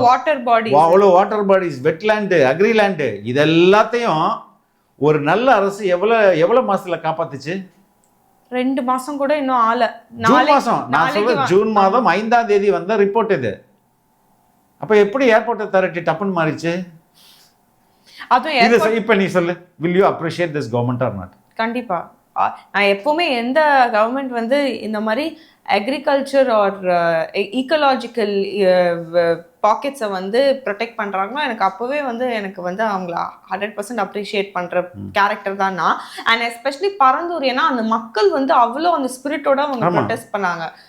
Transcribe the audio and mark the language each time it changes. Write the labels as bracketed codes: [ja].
[ta] Water bodies, வெட்லேண்டு, அக்ரிலேண்டு, இது எல்லாத்தையும் ஒரு நல்ல அரசு எவ்வளோ மாசத்துல காப்பாத்துச்சு? 2 மாசம் கூட இன்னும் ஆல. ஜூன் மாசம், நான் சொல்றேன் ஜூன் மாதம் 5ஆம் தேதி வந்த ரிப்போர்ட் இது. அப்ப எப்படி ஏர்போர்ட் அத்தாரிட்டி டப்புன்னு மாறிச்சு? இப்ப நீ சொல்லு, [en] will you appreciate this government or not? [ta] கண்டிப்பா. நான் எப்பவுமே எந்த கவர்மெண்ட் வந்து இந்த மாதிரி அக்ரிகல்ச்சர் ஆர் ஈக்கலாஜிக்கல் பாக்கெட்ஸை வந்து ப்ரொடெக்ட் பண்ணுறாங்களோ எனக்கு அப்போவே வந்து எனக்கு வந்து அவங்கள 100% அப்ரிஷியேட் பண்ணுற கேரக்டர் தான் நான். அண்ட் எஸ்பெஷலி பரந்தூர், ஏன்னா அந்த மக்கள் வந்து அவ்வளோ அந்த ஸ்பிரிட்டோட அவங்க ப்ரொடெஸ்ட் பண்ணாங்க.